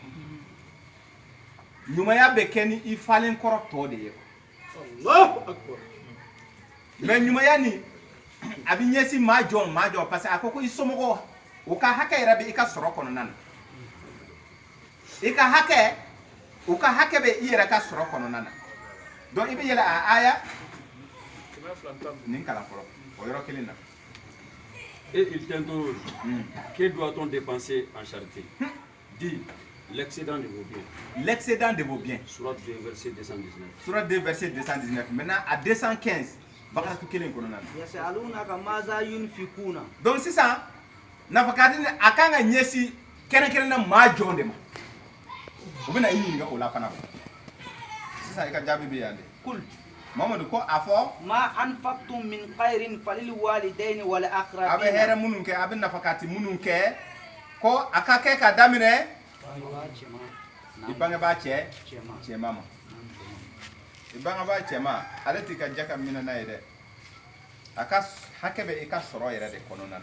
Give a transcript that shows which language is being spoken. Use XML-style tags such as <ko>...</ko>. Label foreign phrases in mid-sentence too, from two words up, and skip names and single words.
<bm>ɲumanya bɛ kɛ ni i falen kɔrɔ tɔ de ye mais ɲumanya nin a bɛ ɲɛsin maa jɔn</bm> <fr>parce que</fr> <bm>a ko i somɔgɔw o ka hakɛ yɛrɛ bɛ i ka sɔrɔ kɔnɔna na i ka hakɛ o ka hakɛ bɛ i yɛrɛ ka sɔrɔ kɔnɔna na donc i bɛ yɛlɛ a aya nin kalan fɔlɔ o yɔrɔ kelen na.</bm> <fr>Et il t'interroge, que doit-on dépenser en charité? Dis, l'excédent de vos biens. L'excédent de vos biens. Surat 2, verset 219. Surat 2, verset 219. Maintenant, à 215,</fr> <bm>Bakaratu kelen kɔnɔna na.</bm> <ar>يسألونك ماذا ينفقون.</ar> <bm>Donc sisan, nafakati ni a kan ka ɲɛsin kɛrɛnkɛrɛn na maa jɔn de ma. U bɛna i ɲininka o la fana. Sisan i ka jaabi bɛ yan de.</bm> <ar>Kul.</ar> <bm>Mamadu ko a fɔ.</bm> <ar>ما أنفقتم من خير فللوالدين والأقربين.</ar> <bm>A bɛ hɛrɛ minnu kɛ, a bɛ nafakati minnu kɛ, ko a ka kɛ ka daminɛ i bangebaa cɛman ma. I bangebaa cɛman, ale t'i ka jaka minɛ n'a ye dɛ. A ka hakɛ bɛ i ka sɔrɔ yɛrɛ de kɔnɔna na.</bm>